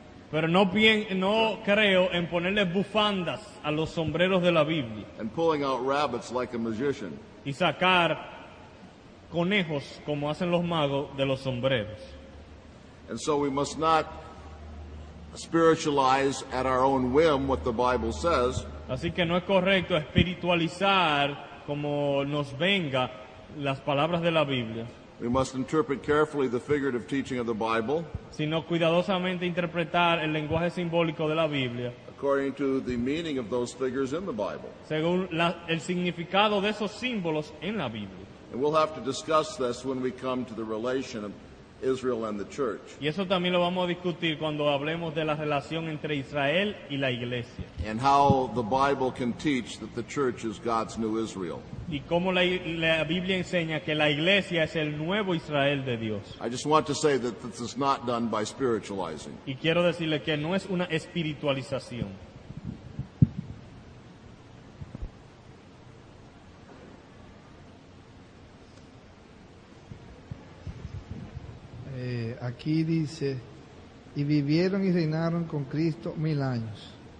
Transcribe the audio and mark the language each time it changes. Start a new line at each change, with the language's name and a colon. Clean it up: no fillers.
Spanish: pero no creo en ponerle bufandas a los sombreros de la Biblia
English: and pulling out rabbits like a magician.
Spanish: y sacar conejos como hacen los magos de los sombreros.
English: And so we must not spiritualize at our own whim what the Bible says,
Spanish: Así que no es correcto espiritualizar como nos venga las palabras de la Biblia,
English: we must interpret carefully the figurative teaching of the Bible
Spanish: sino cuidadosamente interpretar el lenguaje simbólico de la Biblia
English: according to the meaning of those figures in the Bible.
Spanish: según el significado de esos símbolos en la Biblia.
English: And we'll have to discuss this when we come to the relation of Israel and the church.
Spanish: Y eso también lo vamos a discutir cuando hablemos de la relación entre Israel y la iglesia.
English: And how the Bible can teach that the church is God's new Israel.
Spanish: Y cómo la Biblia enseña que la iglesia es el nuevo Israel de Dios.
English: I just want to say that this is not done by spiritualizing.
Spanish: Y quiero decirle que no es una espiritualización. Aquí dice, y vivieron y reinaron con Cristo 1000 años.